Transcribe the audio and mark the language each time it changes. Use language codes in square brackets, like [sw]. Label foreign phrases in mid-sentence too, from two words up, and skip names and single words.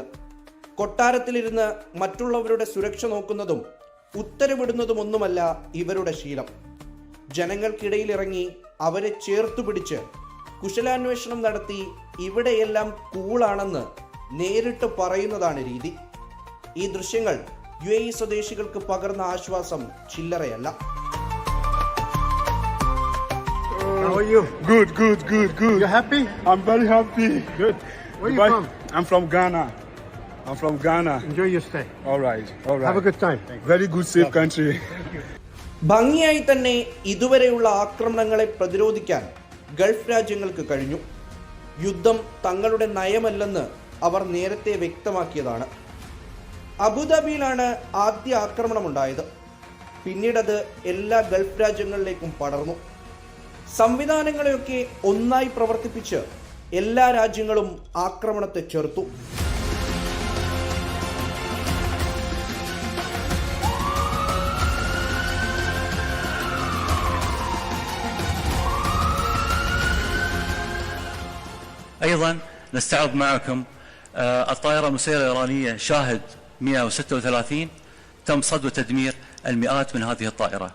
[ml] കൊട്ടാരത്തിലിരുന്ന് മറ്റുള്ളവരുടെ സുരക്ഷ നോക്കുന്നതും ഉത്തരവിടുന്നതുമൊന്നുമല്ല ഇവരുടെ ശീലം. ജനങ്ങൾക്കിടയിലിറങ്ങി അവരെ ചേർത്തുപിടിച്ച് കുശലാന്വേഷണം നടത്തി ഇവിടെയെല്ലാം കൂളാണെന്ന് നേരിട്ട് പറയുന്നതാണ് രീതി. ഈ ദൃശ്യങ്ങൾ UAE സ്വദേശികൾക്ക് പകർന്ന ആശ്വാസം ചില്ലറയല്ല. [en] How are you? Good. You happy? I'm very happy. Good. Where Dubai? you from? I'm from Ghana. Enjoy your stay. All right. Have a good time. Very good, safe country. [ml] ഭംഗിയായി തന്നെ ഇതുവരെയുള്ള ആക്രമണങ്ങളെ പ്രതിരോധിക്കാൻ ഗൾഫ് രാജ്യങ്ങൾക്ക് കഴിഞ്ഞു. യുദ്ധം തങ്ങളുടെ നയമല്ലെന്ന് അവർ നേരത്തെ വ്യക്തമാക്കിയതാണ്. അബുദാബിയിലാണ് ആദ്യ ആക്രമണമുണ്ടായത്. പിന്നീടത് എല്ലാ ഗൾഫ് രാജ്യങ്ങളിലേക്കും പടർന്നു. സംവിധാനങ്ങളെയൊക്കെ ഒന്നായി പ്രവർത്തിപ്പിച്ച് എല്ലാ രാജ്യങ്ങളും ആക്രമണത്തെ ചെറുത്തു. [ar] أيضا نستعرض معكم الطائرة المسيرة الإيرانية شاهد 136 تم صد وتدمير المئات من هذه الطائرة.